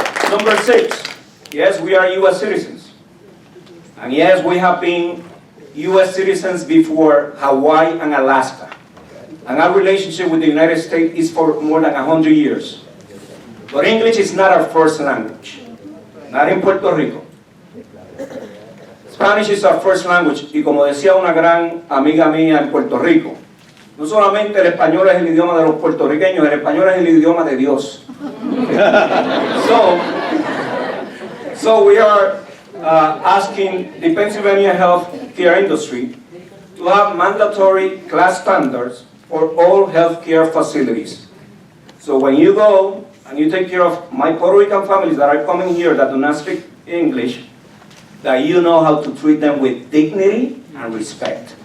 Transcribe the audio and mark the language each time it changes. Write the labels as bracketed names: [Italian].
[English] Number 6, yes, we are U.S. citizens. And yes, we have been U.S. citizens before Hawaii and Alaska. And our relationship with the United States is for more than 100 years. But English is not our first language, not in Puerto Rico. Spanish is our first language, [Spanish] y como decía una gran amiga mía en Puerto Rico, no solamente el español es el idioma de los puertorriqueños, el español es el idioma de Dios. [English] So we are asking the Pennsylvania healthcare industry to have mandatory class standards for all healthcare facilities. So when you go and you take care of my Puerto Rican families that are coming here that do not speak English, that you know how to treat them with dignity and respect.